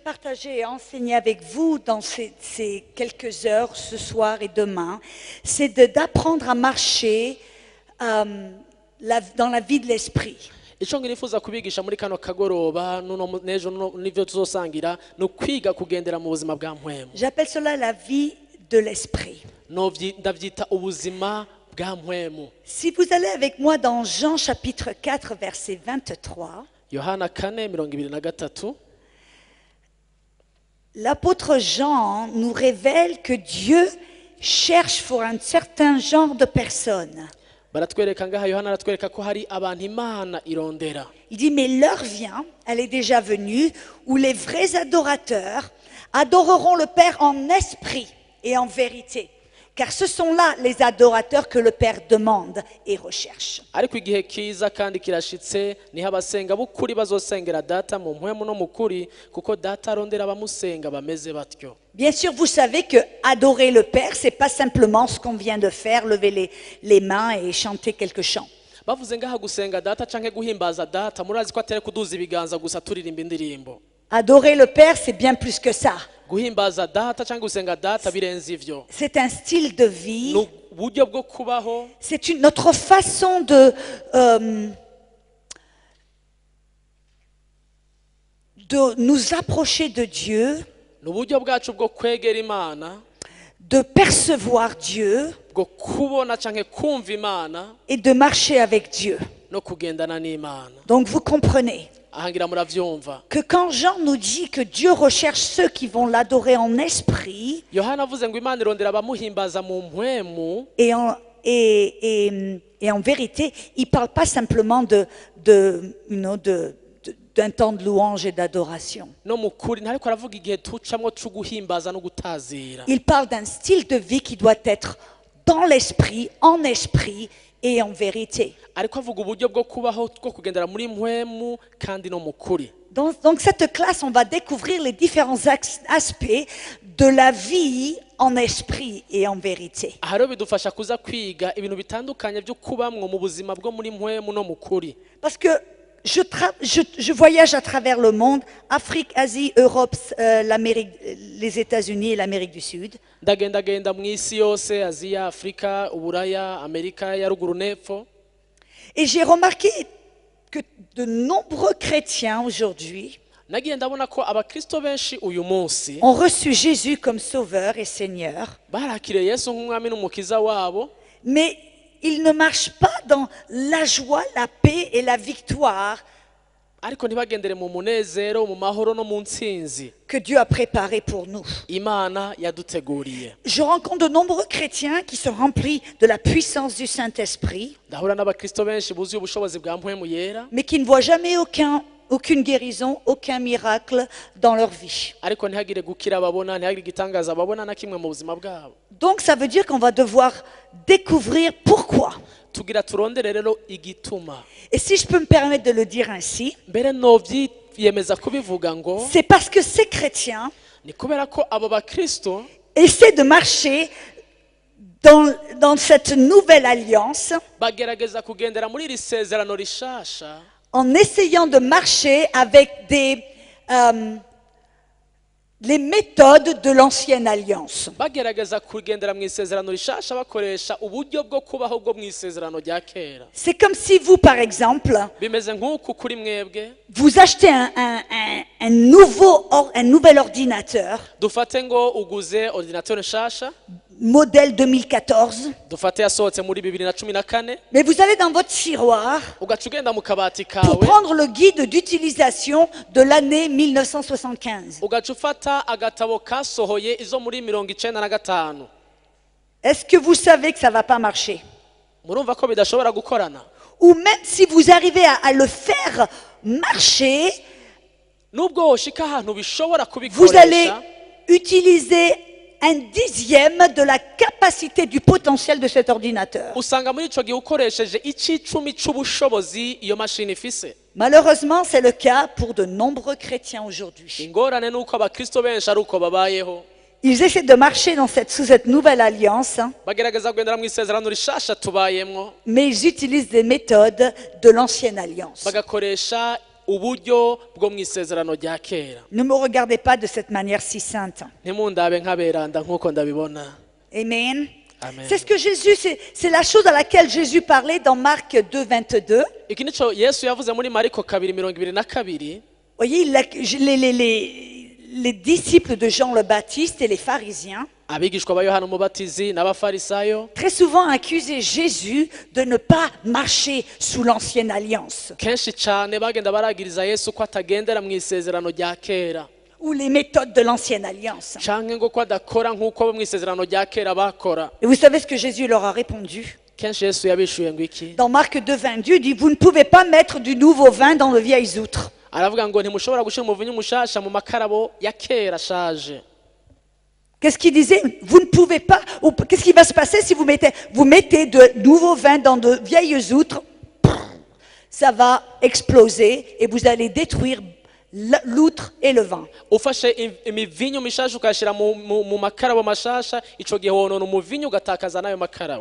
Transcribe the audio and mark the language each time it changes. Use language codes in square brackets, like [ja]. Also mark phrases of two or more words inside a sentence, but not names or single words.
[fr] partager et enseigner avec vous dans ces quelques heures, ce soir et demain, c'est d'apprendre à marcher dans la vie de l'esprit. [rn] icyo nifuza kubigisha muri kano kagoroba n'ejo n'ibyo tuzosangira no kwiga kugendera mu buzima bwa mpwemu. [fr] J'appelle cela la vie de l'esprit. [rn] Ndabyita ubuzima bwa mpwemu. [fr] Si vous allez avec moi dans Jean chapitre 4 verset 23, [rn] Yohana 4:23, [fr] l'apôtre Jean nous révèle que Dieu cherche pour un certain genre de personnes. [rn] baratwereka ngaha Yohana aratwereka ko hari abantu Imana irondera. [fr] Il dit, mais l'heure vient, elle est déjà venue, où les vrais adorateurs adoreront le Père en esprit et en vérité. Car ce sont là les adorateurs que le Père demande et recherche. [rn] Ariko igihe kiza kandi kirashitse niho abasenga b'ukuri bazosengera data mu mpwemu no mu kuri kuko data arondera abamusenga bameze batyo. [fr] Bien sûr, vous savez que adorer le Père, c'est pas simplement ce qu'on vient de faire, lever les mains et chanter quelques chants. [rn] Bavuze ngaha gusenga data canke guhimbaza data murazi ko atari kuduza ibiganza gusa turirimba indirimbo. [fr] Adorer le Père, c'est bien plus que ça. [rn] Guhimbaza data canke gusenga data birenze ivyo. [fr] C'est un style de vie. [rn] Uburyo bwo kubaho. [fr] C'est notre façon de nous approcher de Dieu, [rn] N'uburyo bwacu bwo kwegera Imana, [fr] de percevoir Dieu [rn] bwo kubona canke kumva Imana [fr] et de marcher avec Dieu. [rn] no kugendana n'Imana. [fr] Donc vous comprenez [rn] Ahangira muravyumva. [fr] que quand Jean nous dit que Dieu recherche ceux qui vont l'adorer en esprit [rn] Yohana avuze ngo Imana irondera abamuhimbaza mu mpwemu [fr] et en vérité, il ne parle pas simplement d'un temps de louange et d'adoration. [rn] no mu kuri ntariko aravuga igihe tucamwo cyo guhimbaza no gutazira. [fr] Il parle d'un style de vie qui doit être dans l'esprit, en esprit et en vérité. [rn] Ariko avuga uburyo bwo kubaho two kugendera muri mpwemu kandi no mu kuri. [fr] Donc cette classe, on va découvrir les différents aspects de la vie en esprit et en vérité. [rn] Aha rero bidufasha kuza kwiga ibintu bitandukanye byo kubamwo mu buzima bwo muri mpwemu no mu kuri. [fr] Parce que je voyage à travers le monde, Afrique, Asie, Europe, les États-Unis et l'Amérique du Sud. [rn] Ndagendagenda mu isi yose, Aziya, Afrika, Uburaya, Amerika ya ruguru n'epfo. [fr] Et j'ai remarqué que de nombreux chrétiens aujourd'hui [rn] Nagiye ndabona ko abakristo benshi uyu munsi [fr] ont reçu Jésus comme sauveur et Seigneur, [rn] barakiriye Yesu nk'umwami n'umukiza wabo, [fr] mais ils ne marchent pas dans la joie, la paix et la victoire [rn] ariko ntibagendere mu munezero, mu mahoro no mu ntsinzi [fr] que Dieu a préparé pour nous. [rn] Imana yaduteguriye. [fr] Je rencontre de nombreux chrétiens qui sont remplis de la puissance du Saint-Esprit, [rn] Ndahura n'abakristo benshi buzuye ubushobozi bwa mpwemu yera, [fr] mais qui ne voient jamais aucune guérison, aucun miracle dans leur vie. [rn] ariko ntihagire gukira babona, ntihagire igitangaza babona na kimwe mu buzima bwabo. [fr] Donc ça veut dire qu'on va devoir découvrir pourquoi. [rn] Tugira turondere rero igituma. [fr] Et si je peux me permettre de le dire ainsi, [rn] Mbere novyiyemeza kubivuga ngo [fr] c'est parce que ces chrétiens [rn] ni kubera ko abo bakristo [fr] essaient de marcher dans cette nouvelle alliance [rn] bagerageza kugendera muri iri sezerano rishasha [fr] en essayant de marcher avec les méthodes de l'ancienne alliance. [rn] bagerageza kugendera mu isezerano rishasha bakoresha uburyo bwo kubaho bwo mu isezerano rya kera. [fr] C'est comme si vous, par exemple, [rn] Bimeze nk'uku kuri mwebwe [fr] vous achetez un nouvel ordinateur, [rn] dufate ngo uguze ordinateur nshasha, [fr] modèle 2014, [rn] dufate yasohotse muri 2014, [fr] mais vous allez dans votre tiroir [rn] ugaca ugenda mu kabati [fr] pour [rn] kawe [fr] prendre le guide d'utilisation de l'année 1975. [rn] ugaca ufata agatabo kasohoye izo muri 1995. [fr] Est-ce que vous savez que ça ne va pas marcher? [rn] Murumva ko bidashobora gukorana? [fr] Ou même si vous arrivez à le faire marcher, [rn] Nubwo woshika ahantu bishobora [fr] vous allez [rn] kubikoresha, [fr] utiliser un dixième de la capacité du potentiel de cet ordinateur. [rn] usanga muri ico gihe ukoresheje icicumi c'ubushobozi iyo mashini ifise. [fr] Malheureusement, c'est le cas pour de nombreux chrétiens aujourd'hui. [rn] Ingorane nuko abakristo benshi ari uko babayeho. [fr] Ils essaient de marcher sous cette nouvelle alliance, [rn] Bagerageza kugendera mu isezerano rishasha tubayemwo, [fr] mais ils utilisent des méthodes de l'ancienne alliance. [rn] bagakoresha uburyo bwo mu isezerano rya kera. [fr] Ne me regardez pas de cette manière si sainte. [rn] Ntimundabe nk'aberanda nk'uko ndabibona. [fr] Amen. [rn] Amen. [fr] C'est ce que Jésus, c'est la chose à laquelle Jésus parlait dans Marc 2, 22. [rn] Iki nico Yesu yavuze muri Mariko 2:22. [fr] Voyez, les disciples de Jean le Baptiste et les pharisiens [rn] Abigishwa ba Yohana Umubatizi n'abafarisayo [fr] très souvent accusaient Jésus de ne pas marcher sous l'ancienne alliance [rn] kenshi cyane bagenda baragiriza Yesu ko atagendera mu isezerano rya kera [fr] ou les méthodes de l'ancienne alliance. [rn] canke ngo ko adakora nk'uko mu isezerano rya kera bakora. [fr] Et vous savez ce que Jésus leur a répondu? [rn] Kenshi Yesu yabishuye ngo iki? [fr] Dans Marc 2, 22, il dit, vous ne pouvez pas mettre du nouveau vin dans de vieilles outres. [rn] Aravuga ngo ntimushobora gushira umuvinyu mushasha mu makarabo ya kera ashaje. [fr] Qu'est-ce qu'il disait? Vous ne pouvez pas, ou qu'est-ce qui va se passer si vous mettez de nouveaux vins dans de vieilles outres? Ça va exploser et vous allez détruire l'outre et le vin. [rn] Ufashe imivinyu mishasha ukashira mu makarabo mashasha ico gihe wonona umuvinyu ugatakaza nayo makarabo.